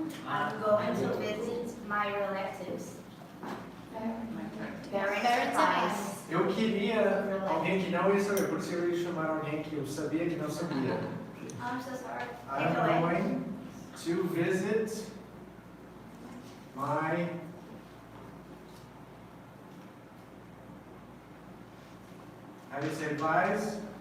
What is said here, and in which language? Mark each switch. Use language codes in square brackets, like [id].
[en] I'm going to visit my relatives. Very nice. [pt] Eu queria alguém que não ia saber, por isso eu ia chamar alguém que eu sabia que não sabia. [en] I'm so sorry. I'm Take it away. going to visit my how do you say pais?